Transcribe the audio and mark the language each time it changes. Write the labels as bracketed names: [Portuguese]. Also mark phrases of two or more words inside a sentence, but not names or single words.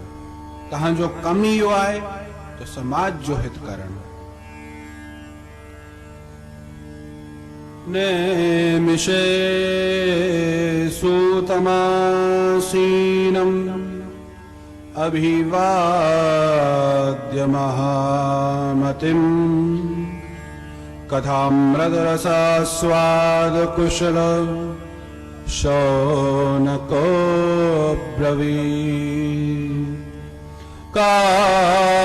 [Sindhi] तव्हांजो कम ई इहो आहे त समाज जो हित करणु। [Sanskrit] नेमिषे सूतमासीनम् अभिवाद्य महामतिम् कथामृतरसास्वाद कुशल शौनको ब्रवीत्।